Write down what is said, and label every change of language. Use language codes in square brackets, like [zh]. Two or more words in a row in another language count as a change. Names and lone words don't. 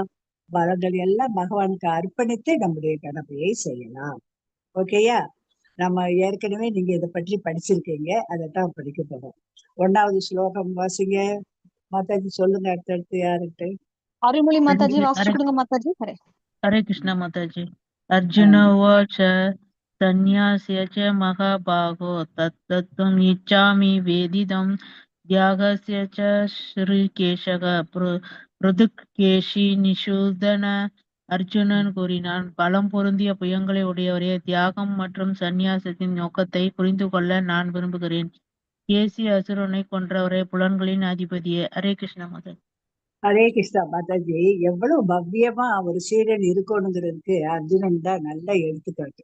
[ta] பலன்கள் எல்லாம் பகவானுக்கு அர்ப்பணித்து நம்முடைய கடமையை செய்யலாம். ஓகேயா? நம்ம ஏற்கனவே நீங்க இதை பற்றி படிச்சிருக்கீங்க. அதைத்தான் படிக்க போறோம். 1வது ஸ்லோகம் வாசிங்க மாதாஜி. சொல்லுங்க அடுத்தடுத்து யாருட்டு. அருள்மொழி மாதாஜி हरे வாசிச்சு கொடுங்க மாதாஜி. ஹரே [hi] हरे कृष्ण माताजी। [sa] अर्जुन उवाच सन्न्यास्य च महाबाहो तत्तत्त्वम् इच्छामि वेदितम् त्यागस्य च श्रीकेशः पृथुकेशी நிஷூதன. [ta] அர்ஜுனன் கூறினான், பலம் பொருந்திய புயங்களை உடையவரே, தியாகம் மற்றும் சந்நியாசத்தின் நோக்கத்தை புரிந்து கொள்ள நான் விரும்புகிறேன். கேசி அசுரனை கொன்றவரே, புலன்களின் அதிபதியே. ஹரே கிருஷ்ண மாதாஜி. ஹரே கிருஷ்ணா மாதாஜி. எவ்வளவு பவ்யமா ஒரு சீடன் இருக்கணுங்கிறதுக்கு அர்ஜுனன் தான் நல்ல எடுத்துக்காட்டு.